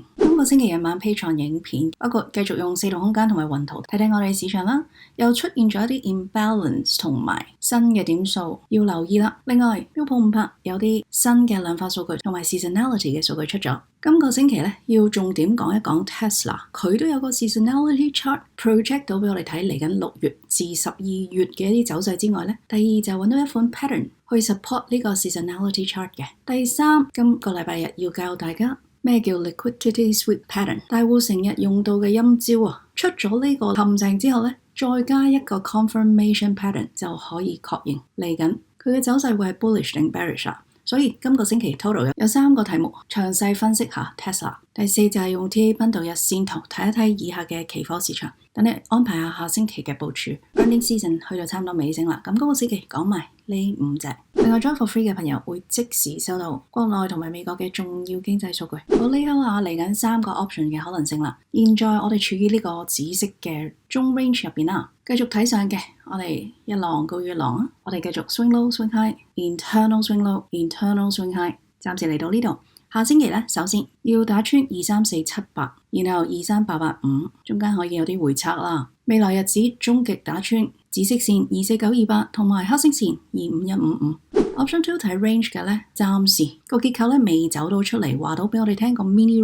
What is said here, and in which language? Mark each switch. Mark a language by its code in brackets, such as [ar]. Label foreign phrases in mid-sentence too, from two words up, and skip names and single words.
[yue] 今個星期日晚 Patreon 影片，包括繼續用4度空間同埋雲圖睇睇我哋市場啦，又出現咗一啲 imbalance 同埋新嘅點數要留意啦。另外標普500有啲新嘅量化數據同埋 seasonality 嘅數據出咗。今個星期咧要重點講一講 Tesla， 佢都有個 [en] seasonality chart project [yue] 到俾我哋睇嚟緊6月至12月嘅一啲走勢之外咧，第二就揾到一款 pattern 去 support 呢個 [en] seasonality chart [yue] 嘅。第三，今個禮拜日要教大家咩叫 [en] liquidity sweep pattern， [yue] 大戶成日用到嘅陰招啊，出咗呢個陷阱之後咧，再加一個 [en] confirmation pattern [yue] 就可以確認嚟緊佢嘅走勢會係 bullish 定 bearish 啊。所以今個星期 total 有3個題目詳細分析下 Tesla。第4就係用 TA Bundle 日線圖睇一睇以下嘅期貨市場，等你安排下星期嘅部署。 [en] Earning season [yue] 去到差唔多尾聲啦，咁今個星期講埋呢5隻。另外 [en] join for free [yue] 嘅朋友會即時收到國內同埋美國嘅重要經濟數據。我呢刻下嚟緊3個 option 嘅可能性啦。現在我哋處於呢個紫色嘅中 range 入邊啦，繼續睇上嘅，我哋一浪高於一浪啊！我哋繼續 [en] swing low swing high，internal swing low，internal swing high。 [yue] 暫時嚟到呢度，下星期咧，首先要打穿23478，然後23885，中間可以有啲回測啦。未來日子終極打穿紫色線24928同埋黑色線25155。Option 2睇 range 嘅咧，暫時個結構咧未走到出嚟，話到俾我哋聽個 mini